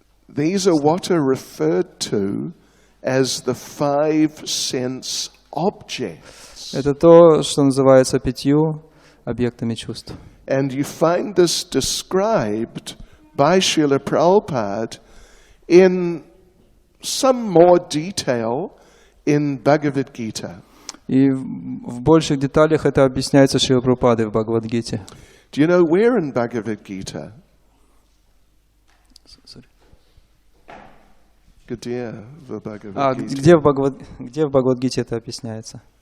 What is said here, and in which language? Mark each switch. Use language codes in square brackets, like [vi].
[en] These are what are referred to as the five sense objects. [ru] Это то, что называется 5 объектами чувств. [en] And you find this described by Srila Prabhupada in some more detail in Bhagavad Gita. [ru] И в больших деталях это объясняется Шрилой Прабхупадой в Бхагавад-гите. [en] Do you know where in Bhagavad Gita? [ru] Где в Бхагавад-гите? Где в Бхагавад-гите это объясняется?